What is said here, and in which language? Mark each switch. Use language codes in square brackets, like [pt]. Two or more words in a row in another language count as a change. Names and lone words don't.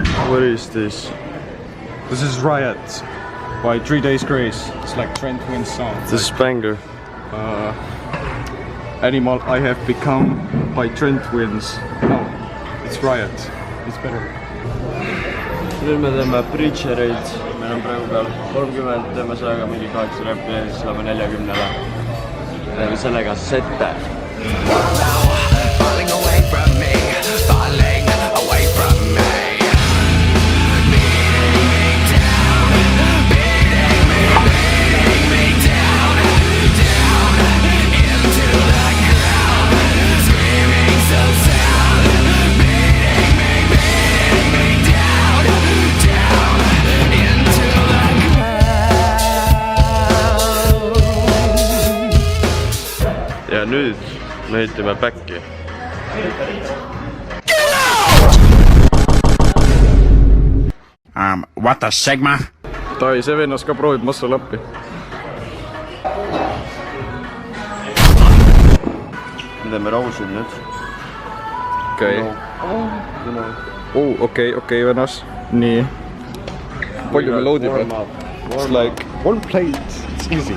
[en] What is this? This is Riot by 3 Days Grace. It's like Trent Winn's song. The Spanger. Animal I Have Become by Trent Wins. No, it's Riot. It's better. [et] Nüüd me teeme Preachereid, meil on praegu peal 30, teeme sellega mingi 8 räppi ja siis läheme 40-le. Teeme sellega sette. [en] Falling away from me, falling away from me. Beating me down, down into the ground. Screaming so sound. Beating me down, down into the ground. [et] Ja nüüd me ehitame backi. [en] What the Sigma? [et] Tai, see vennas ka proovib [en] muscle up'i. [et] Me teeme rausid nüüd. Okei. Okei, vennas. Nii. Palju me loadime? [en] It's like one plate. It's easy.